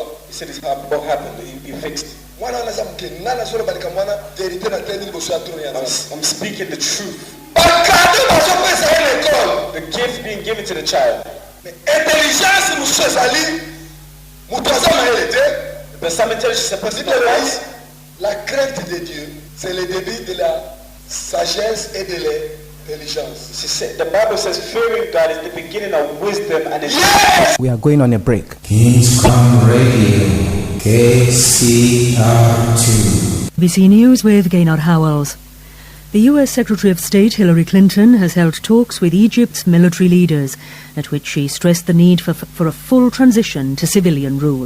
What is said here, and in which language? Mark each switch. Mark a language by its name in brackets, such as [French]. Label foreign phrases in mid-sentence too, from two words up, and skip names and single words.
[English] He said, what happened? He fixed it. [Lingala] mwana wana aza moke nga nazoloba likambo wana verité na te liboso ya trone ya nzambe [English] I'm speaking the truth. [Lingala] bakado bazopesa ye na ekole [English] The gift being given to the child. [Lingala] intelligence mosusu ezali moto aza mayele te. [English] But some intelligence is a person [French] Bible [English] that [French] dit, [English] wise. [French] la crainte de Dieu, c'est le début de la sagesse et de l'intelligence. [English] The Bible says fearing God is the beginning of wisdom and We are going on a break. King's Crown Radio, KCR2. BBC News with Gaynard Howells. The US Secretary of State Hillary Clinton has held talks with Egypt's military leaders, at which she stressed the need for a full transition to civilian rule.